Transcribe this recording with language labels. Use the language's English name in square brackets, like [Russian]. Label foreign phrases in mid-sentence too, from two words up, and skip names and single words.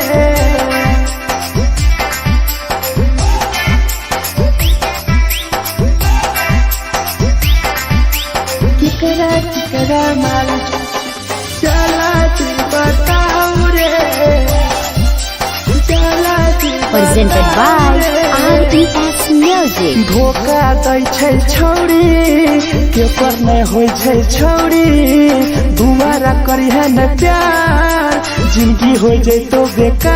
[Maithili] केकरा माल जला दी बताओ रे, जला दी [English] Presented by RES Music. [Maithili] धोखा दै छै छौरी केकर नहीं होइ छै छौरी, दुबारा करी है न प्यार जिंदगी हो जैतो बेकार।